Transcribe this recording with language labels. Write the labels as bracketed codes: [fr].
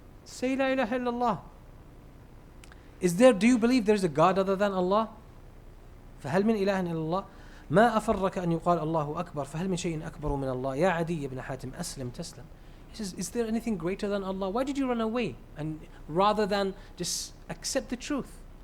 [ar] Say la ilaha illallah. [en] Do you believe there's a God other than Allah? [ar] فهل من إله إلا الله ما أفرك أن يقال الله أكبر فهل من شيء أكبر من الله يا عدي بن حاتم أسلم تسلم. [en] He says, is there anything greater than Allah? Why did you run away? And rather than just accept the truth.